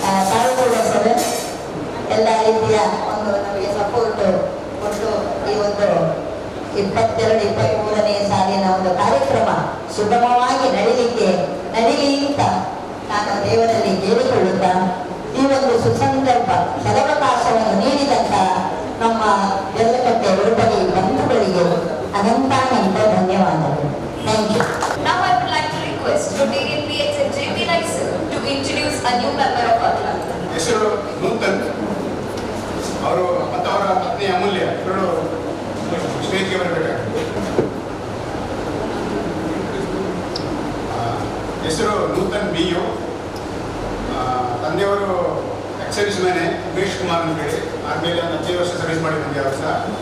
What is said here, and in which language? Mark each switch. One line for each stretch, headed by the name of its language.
Kannada: ತಾವು ಕೂಡ ಸರ್ ಎಲ್ಲ ರೀತಿಯ ಒಂದು ನಮಗೆ ಸಪೋರ್ಟ್ ಕೊಟ್ಟು ಈ ಒಂದು 22-23ನೇ ಸಾಲಿನ ಒಂದು ಕಾರ್ಯಕ್ರಮ ಸುಗಮವಾಗಿ ನಡೀಲಿ ಅಂತ ನಾನು ದೇವರಲ್ಲಿ ಕೇಳಿಕೊಳ್ಳುತ್ತಾ ಈ ಒಂದು ಸುಸಂದರ್ಭ ಸದವಕಾಶವನ್ನು ನೀಡಿದಂತ ನಮ್ಮ ರಳಕಟ ರೋಟರಿ ಬಂಧುಗಳಿಗೆ ಅನಂತಾನಂತ ಧನ್ಯವಾದಗಳು.
English: Thank you. Now I would like to request Rotarian PX and JP Lycett to introduce a new member of our club.
Kannada: ಹೆಸರು ನೂತನ್. ಅವರು ಮತ್ತು ಅವರ ಪತ್ನಿ ಅಮೂಲ್ಯ ಇವರು ಸ್ಟೇಜ್ಗೆ ಬರಬೇಕಾಗ್ತದೆ. ಹೆಸರು ನೂತನ್ BU. ತಂದೆಯವರು ಎಕ್ಸರ್ವಿಸ್ ಮ್ಯಾನೆ ಉಮೇಶ್ ಕುಮಾರ್ ಅಂತೇಳಿ, ಆದಮೇಲೆ 15 ವರ್ಷ ಸರ್ವಿಸ್ ಮಾಡಿ ಬಂದೆ ಅವರು ಸಹ.